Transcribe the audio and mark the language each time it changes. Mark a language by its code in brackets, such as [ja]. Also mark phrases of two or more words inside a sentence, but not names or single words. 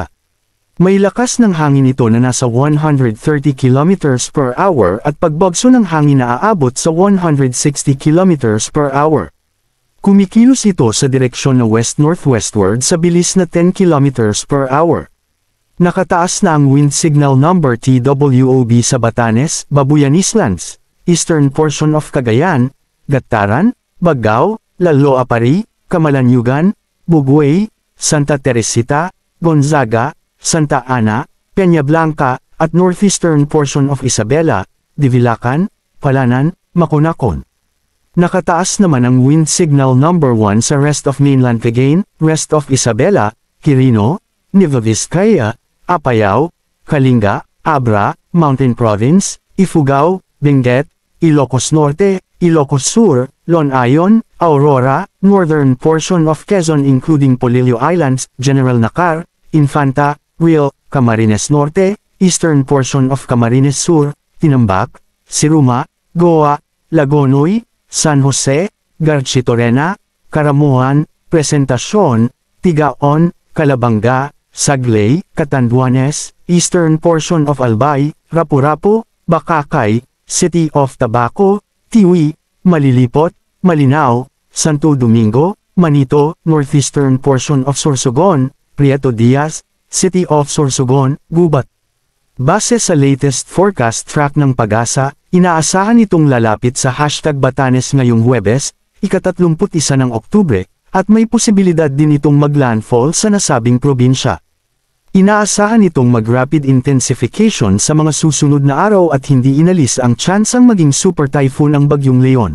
[tl] May lakas ng hangin ito na nasa 130 [en] km per hour [tl] at pagbagso ng hangin na aabot sa 160 [en] km per hour. [tl] Kumikilos ito sa direksyon na west-northwestward sa bilis na 10 [en] km per hour. [tl] Nakataas na ang [en] wind signal number [tl] TWOB sa Batanes, Babuyan Islands, [en] eastern portion of [tl] Cagayan, Gataran, Bagao, Lalo Apari, Camalanyugan, Buguey, Santa Teresita, Gonzaga, Santa Ana, Peñablanca, at [en] northeastern portion of [tl] Isabela, Divilacan, Palanan, Maconacon. Nakataas naman ang [en] wind signal number [tl] 1 sa [en] rest of mainland [tl] Cagayan, [en] rest of [tl] Isabela, Quirino, Nueva Vizcaya, Apayao, Kalinga, Abra, Mountain Province, Ifugao, Benguet, Ilocos Norte, Ilocos Sur, Lonayon, Aurora, [en] northern portion of Quezon including Polillo [tl] Islands, General Nakar, Infanta, Real, Camarines Norte, [en] eastern portion of [tl] Camarines Sur, Tinambak, Siruma, Goa, Lagonoy, San Jose, Garchitorena, Caramuan, Presentacion, Tigaon, Calabanga, Sagley, Catanduanes, [en] eastern portion of [tl] Albay, Rapu-Rapu, Bakakay, City of Tabaco, Tiwi, Malilipot, Malinao, Santo Domingo, Manito, [en] northeastern portion of [tl] Sorsogon, Prieto Diaz, City of Sorsogon, Gubat. Base sa [en] latest forecast track [tl] ng Pag-asa, inaasahan itong lalapit sa #Batanes ngayong Huwebes, ika-31 ng Oktubre, at may posibilidad din itong maglandfall sa nasabing probinsya. Inaasahan itong mag- [en] rapid intensification [tl] sa mga susunod na araw at hindi inalis ang tsansang maging [en] super typhoon [tl] ang Bagyong Leon.